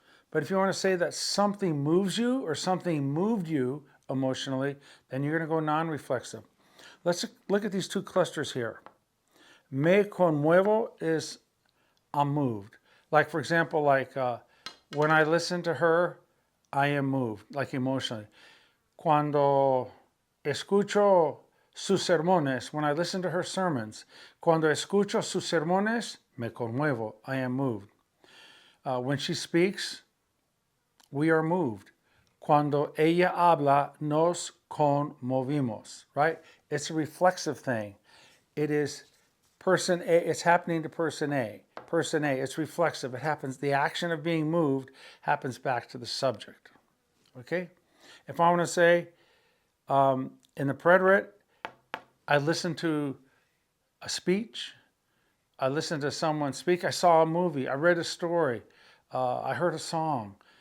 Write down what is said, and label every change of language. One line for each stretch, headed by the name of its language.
English: But if you want to say that something moves you or something moved you emotionally, then you're going to go non-reflexive. Let's look at these two clusters here.
Spanish: Me conmuevo
English: is I'm moved. Like for example, when I listen to her, I am moved, like emotionally.
Spanish: Cuando escucho sus sermones,
English: when I listen to her sermons,
Spanish: cuando escucho sus sermones, me conmuevo,
English: I am moved. When she speaks, we are moved.
Spanish: Cuando ella habla, nos conmovimos, right?
English: It's a reflexive thing. It is person A, it's happening to person A. Person A, it's reflexive. It happens, the action of being moved happens back to the subject. Okay? If I want to say, in the preterite, I listened to a speech, I listened to someone speak, I saw a movie, I read a story, I heard a song.